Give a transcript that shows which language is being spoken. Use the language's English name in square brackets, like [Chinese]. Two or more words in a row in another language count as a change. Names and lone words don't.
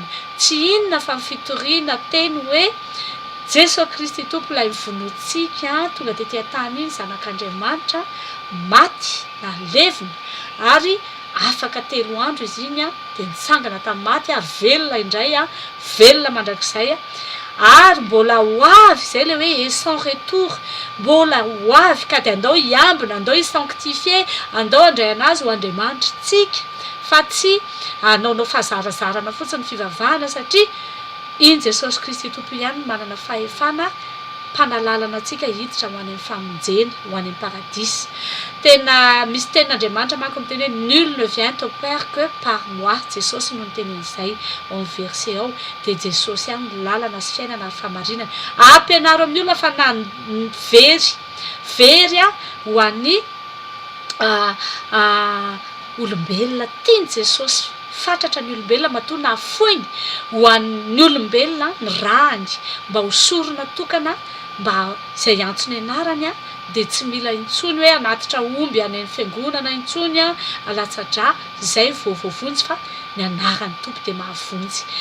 [Malagasy] Tsy inona fa ny fitoriana teny hoe Jesosy Kristy tompo ilay mivonoantsika tonga dia tia tany iny zanak'Andriamanitra maty na levina ary afaka 3 andro izy iny dia nitsangana tamin'ny maty ary velona indray velona mandrakizay ary mbola ho avy izay le hoe [French] et sans retour, [Malagasy] mbola ho avy ka dia andao hiambina, andao hisanctifie, andao handray anazy ho Andriamanitra tsika fa tsy anaonao fahazarazarana fotsiny fivavahana satria iny Jesosy Kristy tompo ihany manana fahefana mpanalalana antsika hiditra ho any amin'ny famonjena, ho any amin'ny paradisy. Tena misy tenin'Andriamanitra manko miteny hoe [French] nul ne vient au Père que par moi. [Malagasy] Jesosy no nitenen'izay ao amin'ny verset ao dia Jesosy ihany ny lalana sy fiainana ary fahamarinana. Ampianaro amin'ny olona fa very ho an'ny olombelona tiany Jesosy. Fatratra ny olombelona matoa nafoiny ho an'ny olombelona ny rahany mba ho sorona tokana mba izay antsony anarany dia tsy mila intsony hoe anatitra omby any amin'ny fiangonana intsony alatsa-drà izay voavonjy fa ny anaran'ny tompo dia mahavonjy.